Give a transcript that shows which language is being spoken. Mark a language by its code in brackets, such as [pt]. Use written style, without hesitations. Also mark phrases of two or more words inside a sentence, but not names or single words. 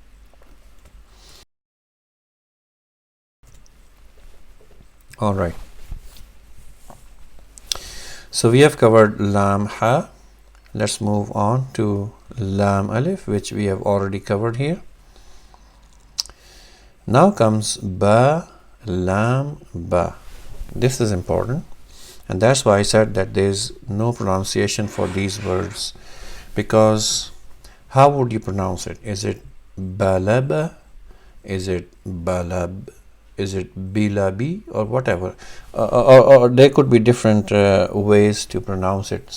[en] Alright, so we have covered lam ha. Let's move on to lam alif, which we have already covered here. Now comes ba, lam, ba. This is important, and that's why I said that there is no pronunciation for these words, because how would you pronounce it? Is it balaba? Is it balab? Is it bilabi, or whatever? Or there could be different ways to pronounce it.